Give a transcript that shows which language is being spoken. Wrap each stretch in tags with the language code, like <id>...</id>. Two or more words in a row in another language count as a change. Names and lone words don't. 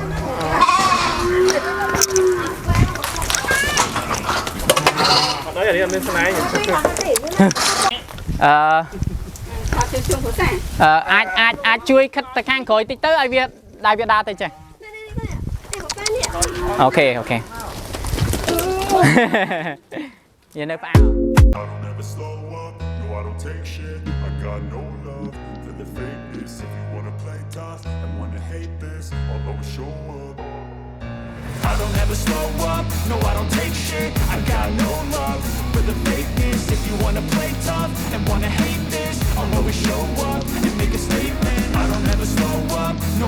<km>អត់អីមានស្នាយ អាចជួយខិតទៅខាងក្រោយតិចទៅឲ្យវាដើរទៅចេះអូខេយើងនៅផ្អើ</km> <en>I don't ever slow up, no I don't take shit I got no love for the fakeness If you wanna play tough and wanna hate this I'll always show up and make a statement I don't ever slow up, no</en>